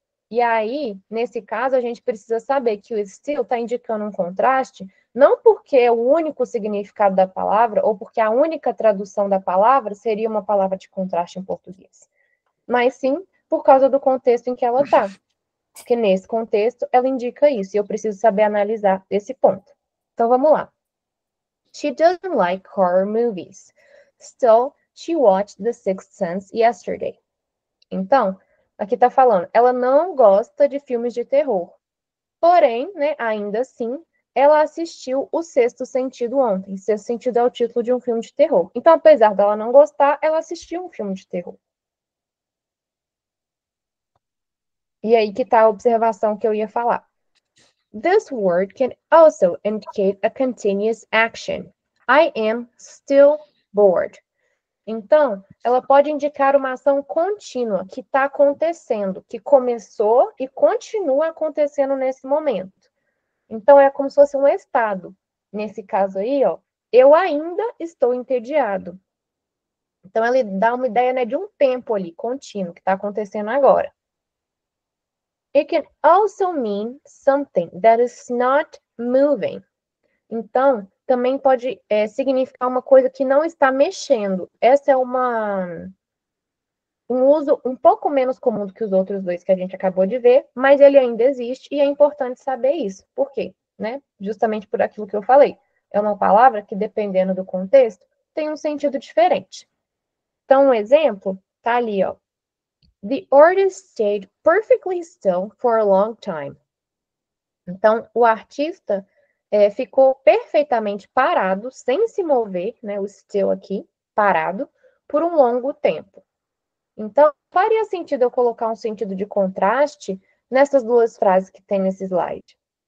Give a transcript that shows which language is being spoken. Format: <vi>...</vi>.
<pt>E aí, nesse caso, a gente precisa saber que o still está indicando um contraste, não porque é o único significado da palavra, ou porque a única tradução da palavra seria uma palavra de contraste em português, mas sim por causa do contexto em que ela está. Porque nesse contexto, ela indica isso, e eu preciso saber analisar esse ponto. Então, vamos lá.</pt> <en>She doesn't like horror movies. Still, she watched The Sixth Sense yesterday.</en> <pt>Então, aqui está falando, ela não gosta de filmes de terror. Porém, né, ainda assim, ela assistiu O Sexto Sentido ontem. Sexto Sentido é o título de um filme de terror. Então, apesar dela não gostar, ela assistiu um filme de terror. E aí que está a observação que eu ia falar.</pt> <en>This word can also indicate a continuous action. I am still bored.</en> <pt>Então, ela pode indicar uma ação contínua que está acontecendo, que começou e continua acontecendo nesse momento. Então, é como se fosse um estado. Nesse caso aí, ó, eu ainda estou entediado. Então, ele dá uma ideia, né, de um tempo ali, contínuo, que está acontecendo agora.</pt> <en>It can also mean something that is not moving.</en> <pt>Então, também pode significar uma coisa que não está mexendo. Essa é um uso um pouco menos comum do que os outros dois que a gente acabou de ver, mas ele ainda existe e é importante saber isso. Por quê? Né? Justamente por aquilo que eu falei. É uma palavra que, dependendo do contexto, tem um sentido diferente. Então, um exemplo tá ali, ó.</pt> <en>The artist stayed perfectly still for a long time.</en> <pt>Então, o artista ficou perfeitamente parado, sem se mover, né, o still aqui, parado, por um longo tempo. Então, faria sentido eu colocar um sentido de contraste nessas duas frases que tem nesse slide.</pt>